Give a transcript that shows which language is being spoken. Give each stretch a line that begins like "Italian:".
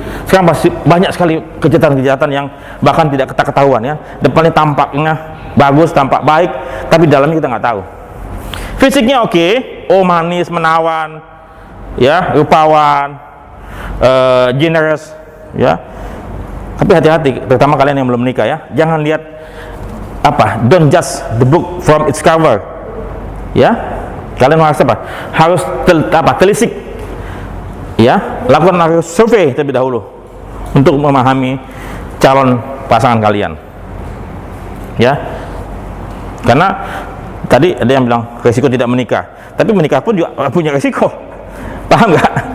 Indonesian: Sekarang masih banyak sekali kejahatan-kejahatan yang bahkan tidak kita ketahuan ya. Depannya tampaknya bagus, tampak baik, tapi dalamnya kita nggak tahu. Fisiknya oke, oh manis, menawan, ya, rupawan, generous, ya. Tapi hati-hati, terutama kalian yang belum menikah ya. Jangan lihat apa,
English: don't judge the book from its cover.
Indonesian: Ya. Kalian harus apa? Harus telisik. Ya, lakukan survei terlebih dahulu untuk memahami calon pasangan kalian. Ya. Karena tadi ada yang bilang resiko tidak menikah, tapi menikah pun juga punya resiko. Paham nggak?